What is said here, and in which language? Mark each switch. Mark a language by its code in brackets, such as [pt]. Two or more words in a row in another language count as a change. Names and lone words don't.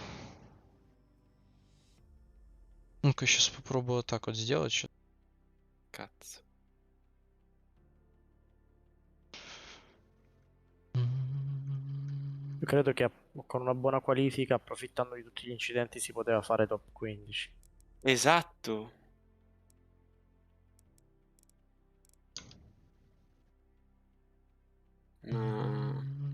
[ru] Ну-ка, сейчас попробую вот так вот сделать что-то. [it] Cazzo. Io credo che con una buona qualifica, approfittando di tutti gli incidenti, si poteva fare top 15. Esatto. Ma...